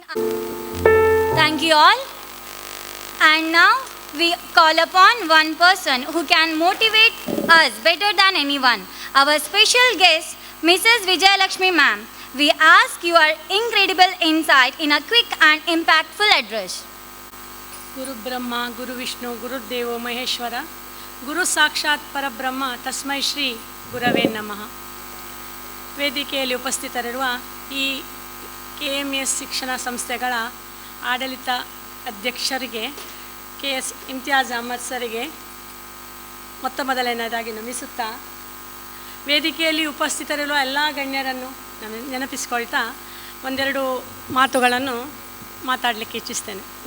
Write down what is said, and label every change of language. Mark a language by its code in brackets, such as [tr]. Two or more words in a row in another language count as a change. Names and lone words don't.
[en] Thank you all. And now we call upon one person who can motivate us better than anyone. Our special guest, Mrs. Vijayalakshmi ma'am. We ask your incredible insight in a quick and impactful address. [sa] ಗುರು ಬ್ರಹ್ಮ ಗುರು ವಿಷ್ಣು ಗುರುದೇವೋ ಮಹೇಶ್ವರ ಗುರು ಸಾಕ್ಷಾತ್ ಪರಬ್ರಹ್ಮ ತಸ್ಮೈ ಶ್ರೀ ಗುರವೇ ನಮಃ. [kn] ವೇದಿಕೆಯಲ್ಲಿ ಉಪಸ್ಥಿತರಿರುವ ಈ KMS ಶಿಕ್ಷಣ ಸಂಸ್ಥೆಗಳ ಆಡಳಿತ ಅಧ್ಯಕ್ಷರಿಗೆ KS ಇಮ್ತಿಯಾಜ್ ಅಹಮದ್ ಸರಿಗೆ ಮೊದಲನೇದಾಗಿ ನಮಿಸುತ್ತಾ, ವೇದಿಕೆಯಲ್ಲಿ ಉಪಸ್ಥಿತರಿರುವ ಎಲ್ಲ ಗಣ್ಯರನ್ನು ನೆನಪಿಸಿಕೊಳ್ತಾ ಒಂದೆರಡು ಮಾತುಗಳನ್ನು ಮಾತಾಡಲಿಕ್ಕೆ ಇಚ್ಛಿಸ್ತೇನೆ.